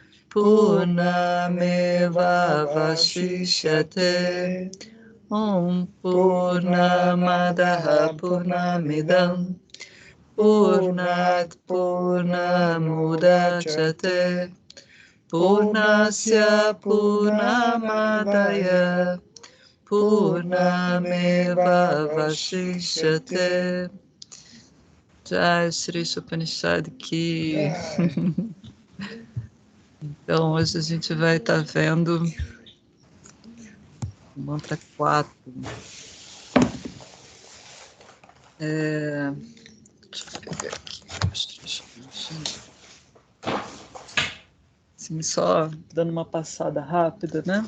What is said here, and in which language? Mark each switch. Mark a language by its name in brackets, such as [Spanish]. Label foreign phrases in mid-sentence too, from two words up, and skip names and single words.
[Sanskrit] Purnameva Vashishyate Om Purnamadaha Purnamidam Purnat Purnamudachyate Purnasya Purnamadaya Purnameva Vashishyate. [Hindi] Jai Shri Upanishad Ki. [Portuguese] Então, hoje a gente vai estar vendo o mantra 4. Deixa eu ver aqui. Assim, só dando uma passada rápida, né?